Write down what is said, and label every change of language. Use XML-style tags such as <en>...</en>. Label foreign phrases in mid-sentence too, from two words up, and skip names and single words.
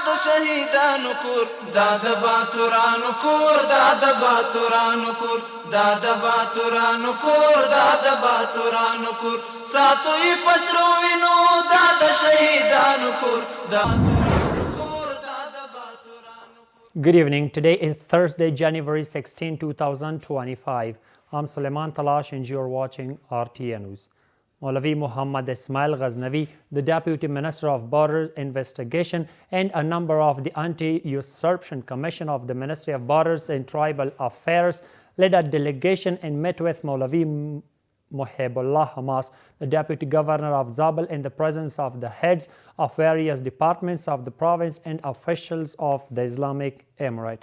<ps>شهیدانو کور دا د باتورانو کور دا د باتورانو کور دا د باتورانو کور دا د باتورانو کور ساتو یې پسرو وینو دا د شهیدانو کور دا</ps> <en>Good evening. Today is Thursday, January 16, 2025. I'm Suleiman Talash and you're watching RTA News. Maulavi Muhammad Ismail Ghaznavi, the Deputy Minister of Borders Investigation and a member of the Anti-Usurpation Commission of the Ministry of Borders and Tribal Affairs, led a delegation and met with Maulavi Mohibullah Hamas, the Deputy Governor of Zabul, in the presence of the heads of various departments of the province and officials of the Islamic Emirate.</en>